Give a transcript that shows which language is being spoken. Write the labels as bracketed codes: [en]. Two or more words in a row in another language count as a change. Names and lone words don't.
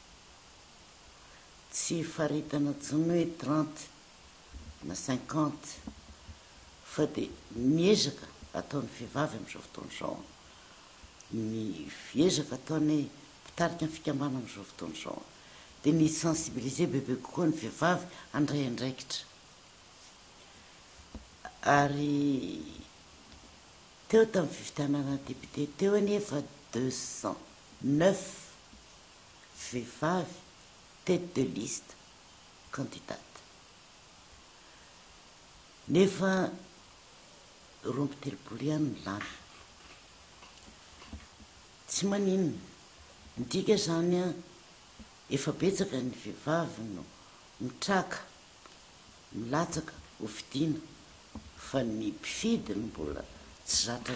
[mg] Tsy faritana tsony hoe 30 na 50 fa dia miezaka ataon'ny vehivavy amin'izao fotoana izao ny fiezaka ataony mpitarika ny fikambana amin'izao fotoana izao dia ny sensibiliser bebe kokoa ny vehivavy andray andraikitra ary teo tamin'ny fifidianana député teo anefa 209 vehivavy [fr] tête de liste candidate [mg] nefa rompo telopolo ihany ny lany tsy maninona midika zany a efa betsaka ny vehivavy no mitraka milatsaka ho fidiana fa ny mpifidy no mbola tsy zatra